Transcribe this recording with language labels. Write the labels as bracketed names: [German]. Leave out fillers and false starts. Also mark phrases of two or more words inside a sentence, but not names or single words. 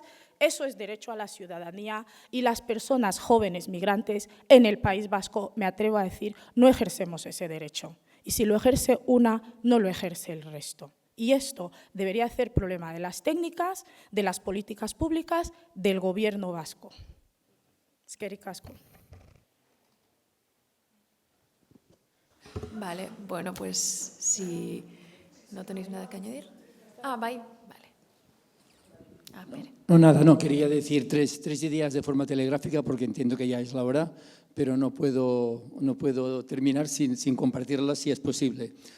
[Spanish] Eso es derecho a la ciudadanía y las personas jóvenes migrantes en el País Vasco, me atrevo a decir, no ejercemos ese derecho. Y si lo ejerce una, no lo ejerce el resto. Y esto debería ser problema de las técnicas, de las políticas públicas, del gobierno vasco. [Basque] Eskerrik asko. [Spanish] Vale, bueno, pues si no tenéis nada que añadir. Vale. Pere. No, nada, no, quería decir tres ideas de forma telegráfica porque entiendo que ya es la hora, pero no puedo terminar sin compartirlas si es posible.